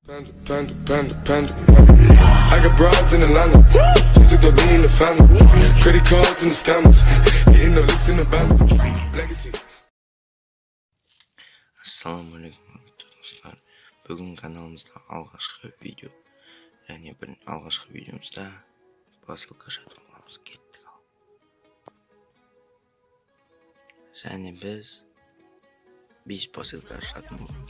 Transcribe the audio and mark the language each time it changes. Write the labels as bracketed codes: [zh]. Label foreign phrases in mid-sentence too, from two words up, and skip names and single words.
[en] Panda. I got broads in Atlanta. Just took the lean in the family. Credit cards and the scammers. Getting no licks in the band. Legacies. [kk] Ассалаумағалейкум достар. Бүгін каналымызда алғашқы видео. Және алғашқы видеомызда посылка сатып аламыз. Кеттік ал. Және біз 5 посылка сатып аламыз.